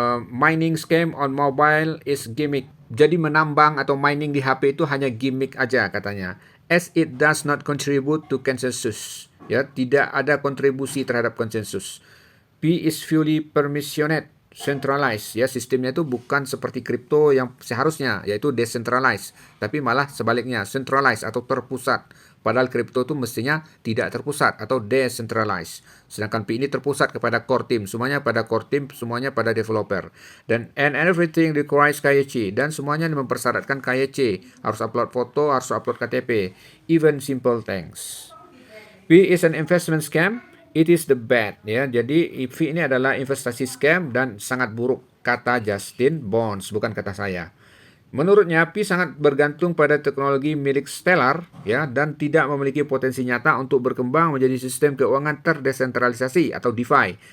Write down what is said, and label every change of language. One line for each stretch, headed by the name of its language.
English: Mining scam on mobile is gimmick.
Indonesian: Jadi menambang atau mining di HP itu hanya gimmick aja katanya.
English: As it does not contribute to consensus.
Indonesian: Ya, tidak ada kontribusi terhadap konsensus.
English: P is fully permissioned, centralized.
Indonesian: Ya, sistemnya itu bukan seperti kripto yang seharusnya, yaitu decentralized, tapi malah sebaliknya, centralized atau terpusat. Padahal kripto itu mestinya tidak terpusat atau decentralized. Sedangkan P ini terpusat kepada core team, semuanya pada core team, semuanya pada developer. Dan
English: and everything requires KYC,
Indonesian: dan semuanya mempersyaratkan KYC. Harus upload foto, harus upload KTP,
English: even simple things. P is an investment scam. It is the bad ya.
Indonesian: Jadi P ini adalah investasi scam dan sangat buruk, kata Justin Bonds, bukan kata saya. Menurutnya, P sangat bergantung pada teknologi milik Stellar ya, dan tidak memiliki potensi nyata untuk berkembang menjadi sistem keuangan terdesentralisasi atau DeFi.